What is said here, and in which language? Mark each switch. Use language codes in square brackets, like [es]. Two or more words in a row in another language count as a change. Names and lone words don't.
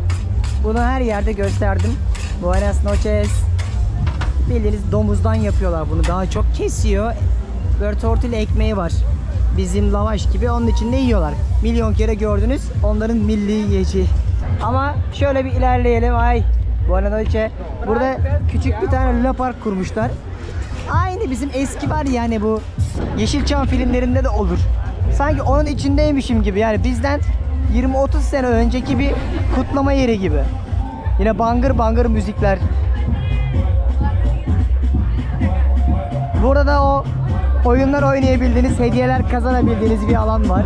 [tr] Bunu her yerde gösterdim. [es] Buenas noches. [tr] Bildiğiniz domuzdan yapıyorlar bunu. Daha çok kesiyor. Böyle tortilla ekmeği var. Bizim lavaş gibi, onun içinde yiyorlar. Milyon kere gördünüz. Onların milli yiyeceği. Ama şöyle bir ilerleyelim. Ay. [es] Buenas noches. [tr] Burada küçük bir tane luna park kurmuşlar. Aynı bizim eski var yani bu Yeşilçam filmlerinde de olur. Sanki onun içindeymişim gibi. Yani bizden 20-30 sene önceki bir kutlama yeri gibi. Yine bangır bangır müzikler. Burada da o oyunlar oynayabildiğiniz, hediyeler kazanabildiğiniz bir alan var.